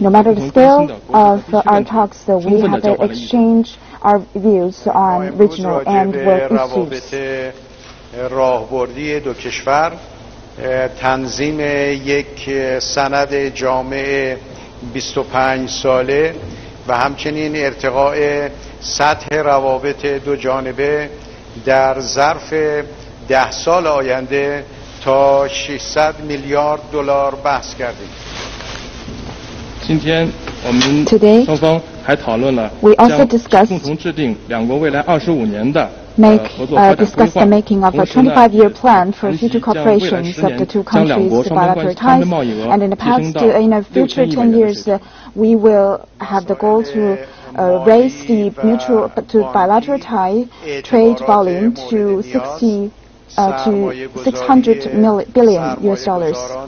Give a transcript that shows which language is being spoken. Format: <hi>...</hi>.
<en>No matter the scale of our talks, we have exchanged our views on regional and world issues.</en> <fa>راهبردی دو کشور تنظیم یک سند جامع 25 ساله و همچنین ارتقاء سطح روابط دو جانبه در ظرف 10 سال آینده تا 600 میلیارد دلار بحث کردیم.</fa> <zh>今天我们双方还讨论了将共同制定两国未来25年的</zh> <en>discuss the making of a 25-year plan for future cooperation of the two countries' bilateral ties, and in the future 10 years, we will have the goal to raise the bilateral trade volume to 600 billion US dollars.</en>